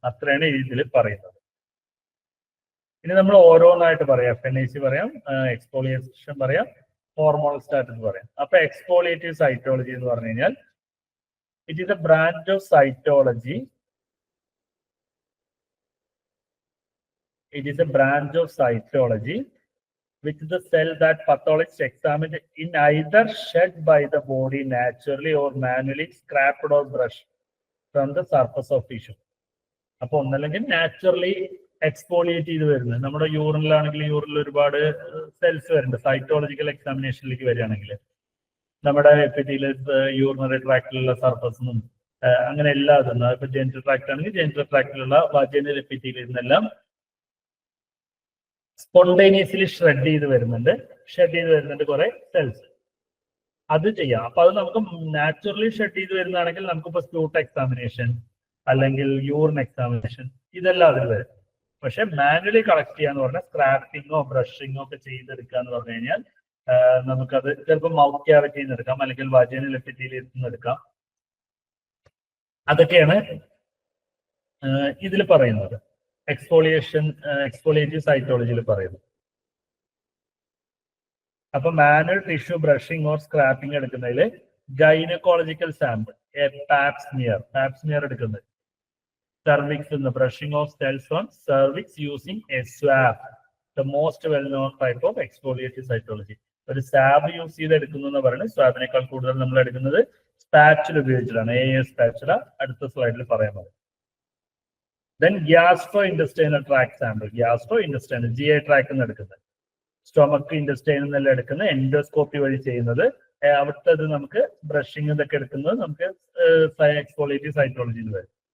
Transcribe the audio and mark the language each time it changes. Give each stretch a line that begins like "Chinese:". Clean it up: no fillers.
Malayalam: അത്രയാണ് ഇതിൽ പറയുന്നത്. ഇനി നമ്മൾ ഓരോന്നായിട്ട് പറയാം. FNAC പറയാം, എക്സ്ഫോളിയേഷൻ പറയാം, ഹോർമോണൽ സ്റ്റാറ്റസ് പറയാം. അപ്പൊ എക്സ്ഫോളിയേറ്റീവ് സൈറ്റോളജി എന്ന് പറഞ്ഞു കഴിഞ്ഞാൽ
English: It is a branch of cytology. It is a branch of cytology which is the cell that pathologists examine in either shed by the body naturally or manually scraped or brushed from the surface of tissue.
Malayalam: അപ്പോൾ ഒന്നല്ലെങ്കിൽ naturally exfoliate ചെയ്ത് വരുന്നത്, നമ്മുടെ യൂറിനിലാണെങ്കിൽ യൂറിനിൽ ഒരുപാട് cells വരുന്നുണ്ട്. Cytological എക്സാമിനേഷനിലേക്ക് വരികയാണെങ്കിൽ നമ്മുടെ epithelial urinary ട്രാക്റ്റിലുള്ള സർഫസിനും അങ്ങനെ എല്ലാം ഇതൊന്നും, ഇപ്പൊ ജെനിറ്റൽ ട്രാക്ട് ആണെങ്കിൽ ജെനിറ്റൽ ട്രാക്റ്റിലുള്ള വാജൈനൽ എപ്പിത്തീലിയൽ നിന്നെല്ലാം സ്പോണ്ടേനിയസ്ലി ഷ്രെഡ് ചെയ്ത് വരുന്നുണ്ട് കുറെ സെൽസ്. അത് ചെയ്യാം. അപ്പൊ അത് നമുക്ക് നാച്ചുറലി ഷെഡ് ചെയ്ത് വരുന്നതാണെങ്കിൽ നമുക്കിപ്പോ സ്പ്യൂട്ട് എക്സാമിനേഷൻ അല്ലെങ്കിൽ യൂറിൻ എക്സാമിനേഷൻ ഇതെല്ലാം അതിൽ വരും. പക്ഷെ മാനുവലി കളക്ട് ചെയ്യാന്ന് പറഞ്ഞാൽ സ്ക്രാപ്പിങ്ങോ ബ്രഷിങ്ങോ ഒക്കെ ചെയ്തെടുക്കുക എന്ന് പറഞ്ഞു കഴിഞ്ഞാൽ നമുക്കത് ചിലപ്പോൾ മൗത്ത് ക്യാവിറ്റിയിൽ നിന്ന് എടുക്കാം, അല്ലെങ്കിൽ വാജൈനൽ എപ്പിത്തീലിയത്തിൽ നിന്ന് എടുക്കാം. അതൊക്കെയാണ് ഇതിൽ പറയുന്നത്, എക്സ്ഫോളിയേറ്റീവ് സൈറ്റോളജിയിൽ പറയുന്നു. അപ്പൊ manual tissue brushing or scrapping എടുക്കുന്നതിൽ ഗൈനക്കോളജിക്കൽ സാമ്പിൾ, പാപ്സ്മിയർ എടുക്കുന്നത്,
English: cervix in the brushing of cells on cervix using a swab, the most well-known type of exfoliative cytology.
Malayalam: ഒരു സാബ് യൂസ് ചെയ്ത് എടുക്കുന്നു എന്ന് പറയുന്നത് സ്വാബിനേക്കാൾ കൂടുതൽ നമ്മൾ എടുക്കുന്നത് സ്പാച്ചുല ഉപയോഗിച്ചിട്ടാണ്, സ്പാച്ചുല അടുത്ത സ്ലൈഡിൽ പറയാൻ പറയും. Then gastro intestinal tract sample, gastro intestinal GI tract നിന്ന് എടുക്കുന്നത്, സ്റ്റൊമക്ക് ഇൻഡസ്റ്റൈനിൽ നിന്നെല്ലാം എടുക്കുന്ന എൻഡോസ്കോപ്പി വഴി ചെയ്യുന്നത്, അവിടുത്തെ നമുക്ക് ബ്രഷിംഗ് ഇതൊക്കെ എടുക്കുന്നത് നമുക്ക് എക്സ്ഫോളിയേറ്റീവ് സൈറ്റോളജിയിൽ വരും.